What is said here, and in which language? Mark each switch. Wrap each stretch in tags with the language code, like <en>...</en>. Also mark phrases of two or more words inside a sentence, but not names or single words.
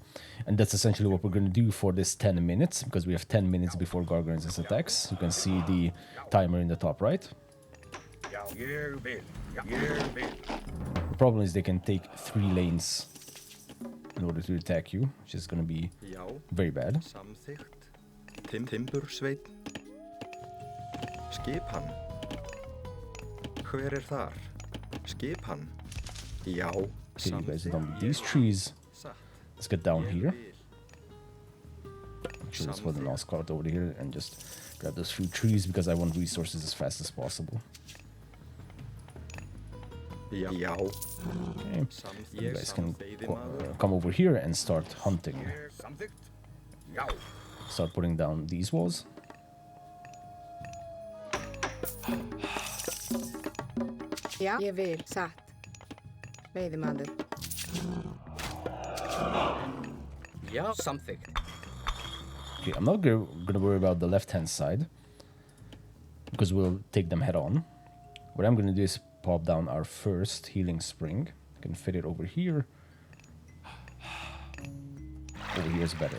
<en>And that's essentially what we're going to do for this 10 minutes, because we have 10 minutes before Gargarensis attacks. You can see the timer in the top right. The problem is they can take 3 lanes in order to attack you, which is going to be very bad.</en> <is>Timbursveit. Skipan. Hver þar? Skipan. Já.</is> <en>Okay, you guys are done with these trees. Let's get down here. Actually, let's put an all scout over here and just grab those few trees because I want resources as fast as possible.</en> <is>Já.</is> <en>Okay, you guys can come over here and start hunting. Start putting down these walls.</en> <is>Já, ég vil, satt. Veiðimaður.</is> <en>Yeah, something. Okay, I'm not gonna worry about the left-hand side because we'll take them head on. What I'm gonna do is pop down our first healing spring. I can fit it over here. Over here is better.</en>